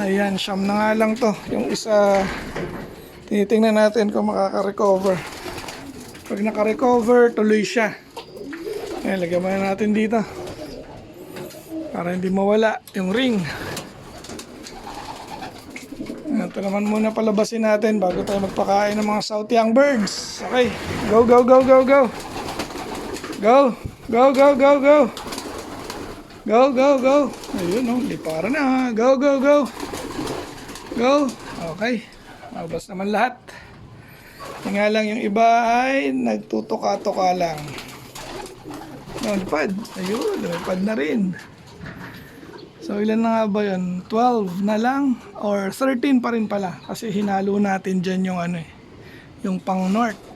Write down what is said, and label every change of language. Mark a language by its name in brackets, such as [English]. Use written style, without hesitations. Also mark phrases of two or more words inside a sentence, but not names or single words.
[Filipino] Ayan, siyam na nga lang to. Yung isa, tinitingnan natin kung makaka-recover. Pag naka-recover, tuloy siya. Ayan, lagyan mo na natin dito para hindi mawala yung ring. Ito naman muna palabasin natin bago tayo magpakain ng mga [English] South Young Birds. Okay, go, go, go, go, go. Go, go, go, go, go. Go, go, go. [Filipino] Ayun o, lipara na. [English] Go, go, go. Go. [Filipino] Okay, mabas naman lahat. Nga lang yung iba ay nagtutuka-tuka lang. Lumipad. Ayun, lumipad na rin. So ilan na nga ba yun? 12 na lang or 13 pa rin pala kasi hinalo natin dyan yung yung pang north.